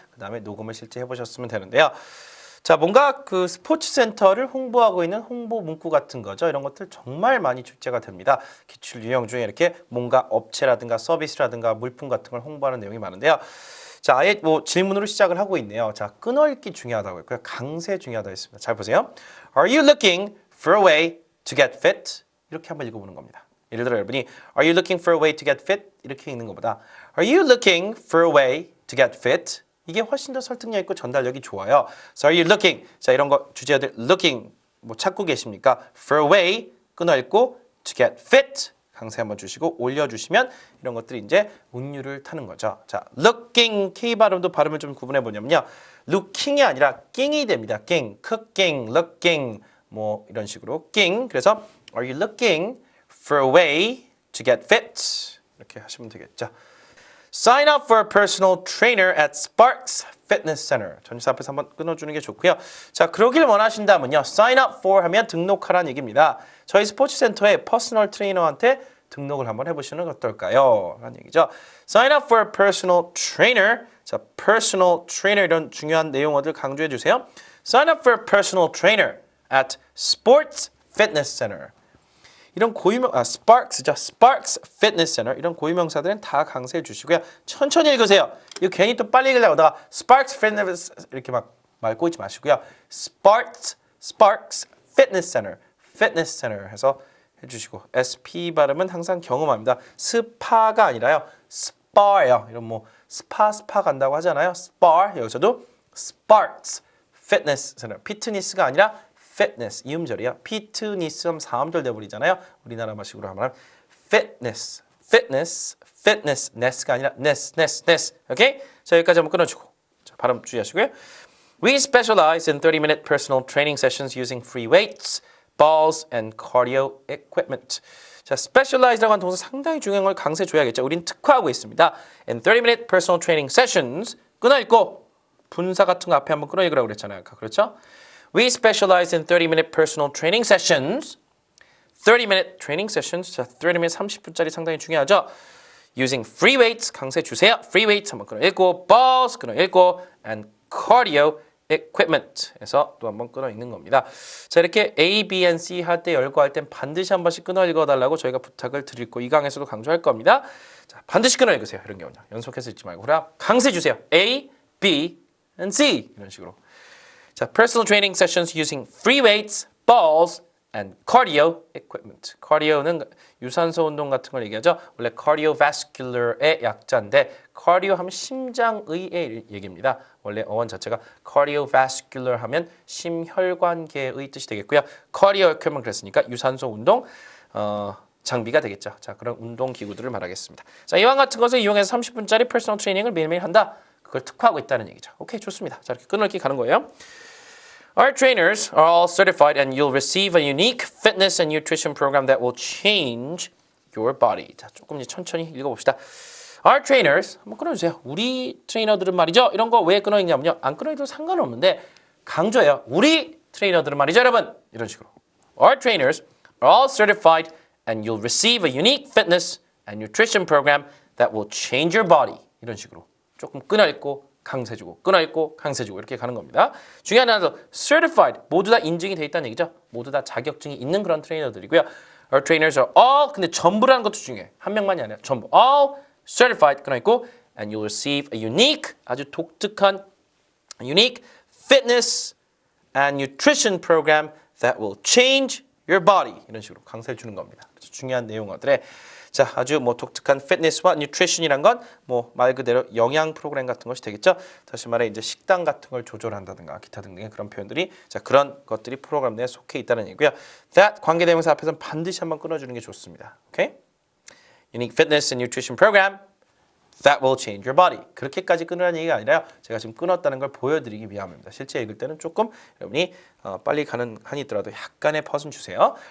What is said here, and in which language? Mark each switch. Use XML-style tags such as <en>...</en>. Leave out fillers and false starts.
<ko>그 다음에 녹음을 실제 해보셨으면 되는데요. 자, 뭔가 그 스포츠 센터를 홍보하고 있는 홍보 문구 같은 거죠. 이런 것들 정말 많이 출제가 됩니다. 기출 유형 중에 이렇게 뭔가 업체라든가 서비스라든가 물품 같은 걸 홍보하는 내용이 많은데요. 자, 아예 뭐 질문으로 시작을 하고 있네요. 자, 끊어읽기 중요하다고 했고요. 강세 중요하다고 했습니다. 잘 보세요.</ko> <en>Are you looking for a way to get fit?</en> <ko>이렇게 한번 읽어보는 겁니다. 예를 들어 여러분이</ko> <en>Are you looking for a way to get fit?</en> <ko>이렇게 읽는 것보다</ko> <en>Are you looking for a way to get fit?</en> <ko>이게 훨씬 더 설득력 있고 전달력이 좋아요.</ko> <en>So are you looking?</en> <ko>자, 이런 거 주제어들 looking 뭐 찾고 계십니까?</ko> <en>For a way</en> <ko>끊어 읽고</ko> <en>to get fit</en> <ko>강세 한번 주시고 올려주시면 이런 것들이 이제 운율을 타는 거죠. 자, looking K 발음도 발음을 좀 구분해 보냐면요. looking이 아니라 낑이 됩니다. 낑, cooking, looking 뭐 이런 식으로 낑.</ko> <en>그래서 are you looking for a way to get fit?</en> <ko>이렇게 하시면 되겠죠.</ko> <en>Sign up for a personal trainer at Sparks Fitness Center.</en> <ko>전치사 앞에서 한번 끊어주는 게 좋고요. 자, 그러길 원하신다면요.</ko> <en>Sign up for</en> <ko>하면 등록하라는 얘기입니다. 저희 스포츠센터에 퍼스널 트레이너한테 등록을 한번 해보시는 건 어떨까요? 라는 얘기죠.</ko> <en>Sign up for a personal trainer.</en> <ko>자, personal trainer 이런 중요한 내용어들 강조해 주세요.</ko> <en>Sign up for a personal trainer at Sports Fitness Center.</en> <ko>이런 고유명 Sparks죠. Sparks Fitness Center 이런 고유명사들은 다 강세해 주시고요. 천천히 읽으세요. 이거 괜히 또 빨리 읽으려고 하다가 Sparks Fitness 이렇게 막 말 꼬이지 마시고요. Sparks Fitness Center, Fitness Center 해서 해주시고 SP 발음은 항상 경험합니다. 스파가 아니라요. SPA예요. 이런 뭐 스파 간다고 하잖아요. SPA 여기서도 Sparks Fitness Center, 피트니스가 아니라 fitness 이음절이야. 피트니스 하면 사음절 돼버리잖아요. 우리나라 말식으로 하면 fitness가 아니라 ness. 오케이? 자, 여기까지 한번 끊어주고 자, 발음 주의하시고요.</ko> <en>We specialize in 30-minute personal training sessions using free weights, balls, and cardio equipment.</en> <ko>자, specialize라고 하는 동사 상당히 중요한 걸 강세 줘야겠죠. 우린 특화하고 있습니다.</ko> <en>In 30-minute personal training sessions</en> <ko>끊어 읽고 분사 같은 거 앞에 한번 끊어 읽으라고 그랬잖아요. 그렇죠?</ko> <en>We specialize in 30-minute personal training sessions. 30-minute training sessions.</en> <ko>자, 30minute 30분짜리 상당히 중요하죠.</ko> <en>Using free weights</en> <ko>강세 주세요. Free weights 한번 끊어 읽고 balls 끊어 읽고</ko> <en>and cardio equipment</en> <ko>해서 또 한번 끊어 읽는 겁니다. 자, 이렇게 A, B, and C 할 때 열거할 땐 반드시 한 번씩 끊어 읽어달라고 저희가 부탁을 드릴 거 이 강에서도 강조할 겁니다. 자, 반드시 끊어 읽으세요. 이런 경우는 연속해서 읽지 말고 그냥 강세 주세요.</ko> <en>A, B, and C</en> <ko>이런 식으로. 자,</ko> <en>personal training sessions using free weights, balls, and cardio equipment.</en> <ko>cardio는 유산소 운동 같은 걸 얘기하죠. 원래 cardiovascular의 약자인데 cardio 하면 심장의의 얘기입니다. 원래 어원 자체가 cardiovascular 하면 심혈관계의 뜻이 되겠고요. cardio equipment 그랬으니까 유산소 운동 장비가 되겠죠. 자, 그런 운동 기구들을 말하겠습니다. 자, 이와 같은 것을 이용해서 30분짜리 personal training을 매일매일 한다. 그걸 특화하고 있다는 얘기죠. 오케이, 좋습니다. 자, 이렇게 끊을게 가는 거예요.</ko> <en>Our trainers are all certified and you'll receive a unique fitness and nutrition program that will change your body.</en> <ko>자, 조금 이제 천천히 읽어봅시다.</ko> <en>Our trainers,</en> <ko>한번 끊어주세요. 우리 트레이너들은 말이죠. 이런 거 왜 끊어 읽냐면요. 안 끊어 읽어도 상관없는데 강조해요. 우리 트레이너들은 말이죠, 여러분. 이런 식으로.</ko> <en>Our trainers are all certified and you'll receive a unique fitness and nutrition program that will change your body.</en> <ko>이런 식으로. 조금 끊어 읽고 강세 주고 끊어 읽고 강세 주고 이렇게 가는 겁니다. 중요한 하나도 certified 모두 다 인증이 돼 있다는 얘기죠. 모두 다 자격증이 있는 그런 트레이너들이고요.</ko> <en>Our trainers are all</en> <ko>근데 전부라는 것도 중요해. 한 명만이 아니라 전부</ko> <en>all certified</en> <ko>끊어 읽고</ko> <en>and you'll receive a unique</en> <ko>아주 독특한</ko> <en>unique fitness and nutrition program that will change your body</en> <ko>이런 식으로 강세를 주는 겁니다. 그래서 중요한 내용어들에 자, 아주 뭐 독특한 피트니스와 뉴트리션이란 건 뭐 말 그대로 영양 프로그램 같은 것이 되겠죠. 다시 말해 이제 식단 같은 걸 조절한다든가 기타 등등의 그런 표현들이 자, 그런 것들이 프로그램 내에 속해 있다는 얘기고요. That 관계대명사 앞에서는 반드시 한번 끊어주는 게 좋습니다. 오케이?</ko> <en>Unique fitness and nutrition program that will change your body.</en> <ko>그렇게까지 끊으라는 얘기가 아니라요. 제가 지금 끊었다는 걸 보여드리기 위함입니다. 실제 읽을 때는 조금 여러분이 빨리 가는 한이 있더라도 약간의 퍼즐 주세요.</ko>